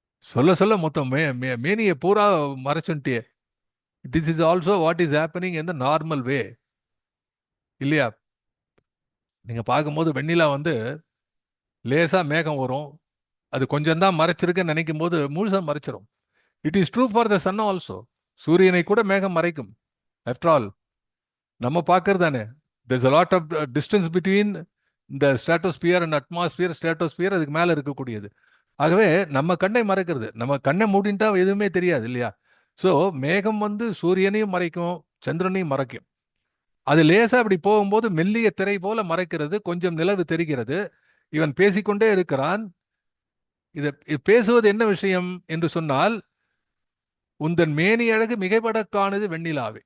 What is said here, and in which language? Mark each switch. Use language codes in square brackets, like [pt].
[ta] சொல்ல சொல்ல மொத்தம் மேனியை பூரா மறைச்சுட்டே. [en] This is also what is happening in the normal way இல்லையா? [ta] நீங்க பார்க்கும்போது வெண்ணிலா லேசா மேகம் வரும், அது கொஞ்சம் தான் மறைச்சிருக்குன்னு நினைக்கும் போது முழுசா மறைச்சிரும். [en] It is true for the sun also. [ta] சூரியனை கூட மேகம் மறைக்கும். [en] after all [ta] நம்ம பார்க்கறது தானே, [en] there's a lot of distance between the stratosphere and atmosphere. [ta] stratosphere அதுக்கு மேல இருக்கக்கூடியது. ஆகவே நம்ம கண்ணை மறைக்கிறது. நம்ம கண்ணை மூடிட்டா எதுவுமே தெரியாது இல்லையா? ஸோ மேகம் சூரியனையும் மறைக்கும், சந்திரனையும் மறைக்கும். அது லேசா அப்படி போகும்போது மெல்லிய திரை போல மறைக்கிறது, கொஞ்சம் நிலவு தெரிகிறது. இவன் பேசிக்கொண்டே இருக்கிறான். பேசுவது என்ன விஷயம் என்று சொன்னால், உந்தன் மேனி அழகு மிகைபட காணுது வெண்ணிலாவே.